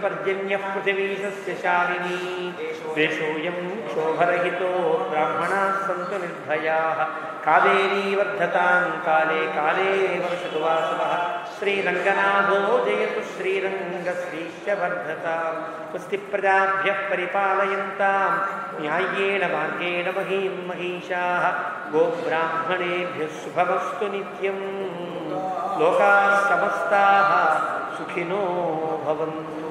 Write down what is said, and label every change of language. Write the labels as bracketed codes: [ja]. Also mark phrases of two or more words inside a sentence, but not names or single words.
[sa] పర్జన్యః పృథివీ సస్యశాలినీ దేశోऽయం క్షోభరహితో బ్రాహ్మణాः సంతు నిర్భయాः కావేరీ వర్ధతాం కాలే కాలే వర్షతు వాసవః శ్రీరంగనాథో జయతు శ్రీరంగశ్రీశ్చ వర్ధతాం స్వస్తి ప్రజాభ్యః పరిపాలయంతాం న్యాయేన మార్గేణ మహీం మహిషాః గోబ్రాహ్మణేభ్యः శుభమస్తు నిత్యం లోకాః సమస్తాః సుఖినో భవంతు.